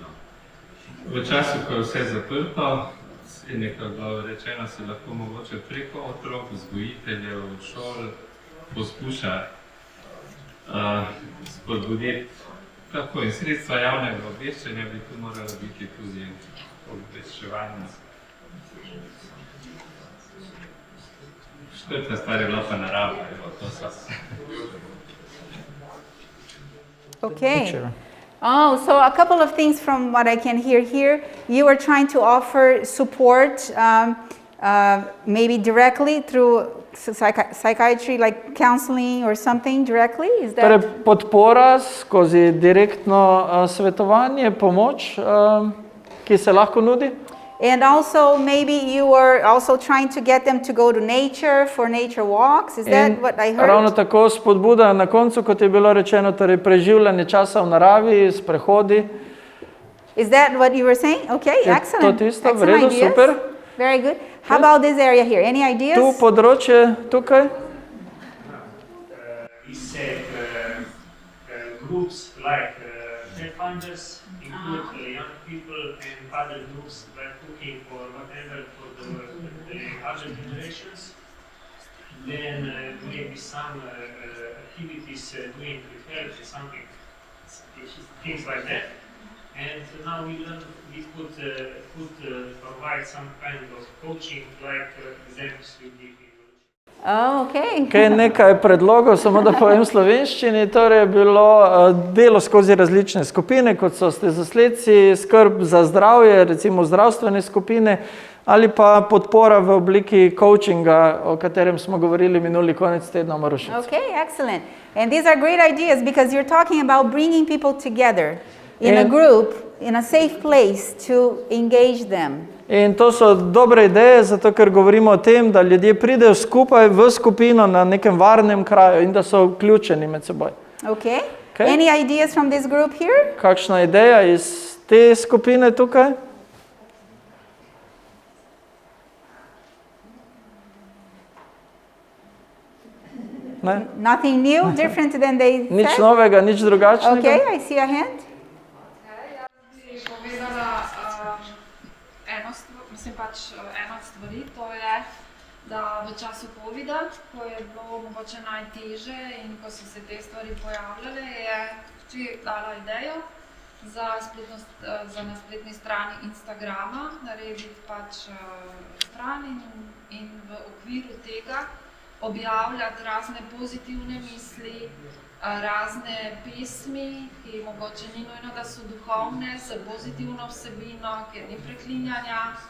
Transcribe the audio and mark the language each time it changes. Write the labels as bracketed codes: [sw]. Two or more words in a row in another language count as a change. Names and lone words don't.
[sl] V času, ko je vse zaprto, je nekako rečeno, se lahko mogoče preko otrok, vzgojiteljev, šol poskuša spodbuditi tako in sredstva javnega obveščanja bi tu moralo biti tudi obveščevanje. Četrta stvar je bila pa narava. [en] Okay. Oh, so a couple of things from what I can hear here. You are trying to offer support, maybe directly through psychiatry, like counseling or something directly? Is that? [sl] Torej, podpora skozi direktno svetovanje, pomoč, ki se lahko nudi. [en] And also maybe you were also trying to get them to go to nature for nature walks. Is that what I heard? [sl] Ravno tako spodbuda na koncu, kot je bilo rečeno, torej preživljanje časa v naravi, sprehodi. [en] Is that what you were saying? Okay, [sl] Je [en] excellent. [sl] to tisto? V [en] Excellent [sl] redu, [en] ideas. [sl] super. [en] Very good. How about this area here? Any ideas? [sl] Tu področje tukaj. [en] he said groups like funders include young people and other groups like cooking or whatever for the other generations. Then maybe some activities doing with health or something, things like that. And now we learn we could provide some kind of coaching like examples we give. Oh, okay. [sl] Okay, nekaj predlogov, samo da povem v slovenščini, torej je bilo delo skozi različne skupine, kot so stezasledci, skrb za zdravje, recimo zdravstvene skupine, ali pa podpora v obliki coachinga, o katerem smo govorili minuli konec tedna v Marušici. [en] Okay, excellent. And these are great ideas because you're talking about bringing people together in a group, in a safe place to engage them. [sl] In to so dobre ideje, zato ker govorimo o tem, da ljudje pridejo skupaj v skupino na nekem varnem kraju in da so vključeni med seboj. [en] Okay. Any ideas from this group here? [sl] Kakšna ideja iz te skupine tukaj? Ne? [en] Nothing new, different than they said? [sl] Nič novega, nič drugačnega. [en] Okay, I see a hand. [sl] Ena od stvari, to je, da v času Covida, ko je bilo mogoče najtežje in ko so se te stvari pojavljale, je hči dala idejo za na spletni strani Instagrama narediti stran in v okviru tega objavljati razne pozitivne misli, razne pesmi, ki mogoče ni nujno, da so duhovne, z pozitivno vsebino, kjer ni preklinjanja.